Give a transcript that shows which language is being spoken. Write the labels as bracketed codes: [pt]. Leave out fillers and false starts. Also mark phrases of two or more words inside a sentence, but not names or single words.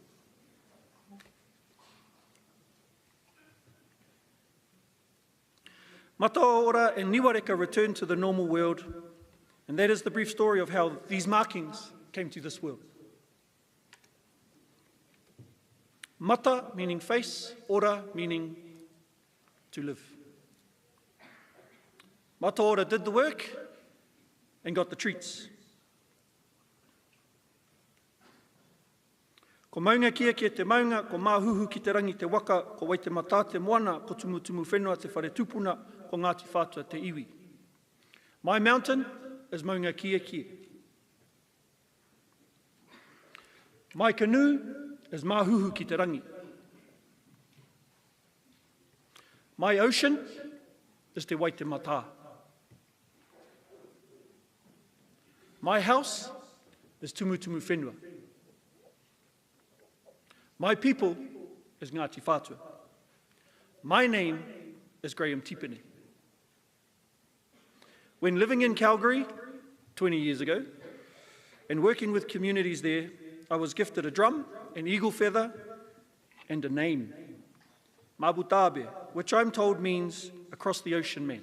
[en] Mataora and Niwareka returned to the normal world, and that is the brief story of how these markings came to this world. Mata meaning face, ora meaning to live. Mataora did the work and got the treats. [mi] Ko maunga kia te maunga, ko māhuhu ki te rangi te waka, ko wai te mata te moana, ko tumutumu whenua te whare tupuna, ko Ngāti Whātua te iwi. [en] My mountain is maunga kia. My canoe is māhuhu ki te rangi. My ocean is te wai te mata. My house is tumutumu whenua. My people is Ngāti Whātua. My name is Graham Tipene. When living in Calgary 20 years ago and working with communities there, I was gifted a drum, an eagle feather, and a name, Mabutabe, which I'm told means across the ocean man.